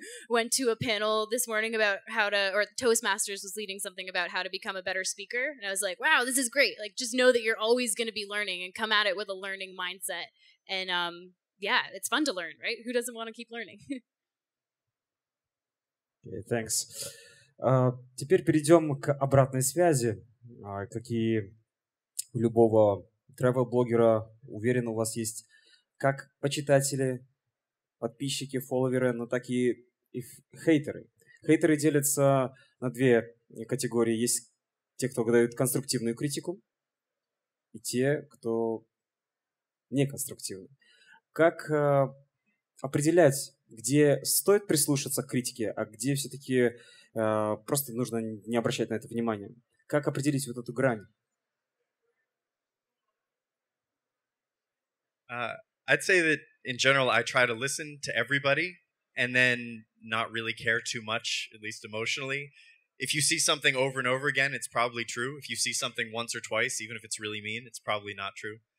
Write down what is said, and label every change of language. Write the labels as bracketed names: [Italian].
[English] Went to a panel this morning about how to, or Toastmasters was leading something about how to become a better speaker. And I was like, wow, this is great. Like, just know that you're always going to be learning and come at it with a learning mindset. And yeah, it's fun to learn, right? Who doesn't want to keep learning? Okay, thanks. [Russian] Теперь перейдем к обратной связи. Какие у любого travel-блогера, уверен, у вас есть как почитатели, подписчики, фолловеры, но так и хейтеры. Хейтеры делятся на две категории. Есть те, кто дают конструктивную критику, и те, кто неконструктивный. Как определять, где стоит прислушаться к критике, а где все-таки просто нужно не обращать на это внимания? Как определить вот эту грань? [English] I'd say that in general, I try to listen to everybody and then not really care too much, at least emotionally. If you see something over and over again, it's probably true. If you see something once or twice, even if it's really mean, it's probably not true.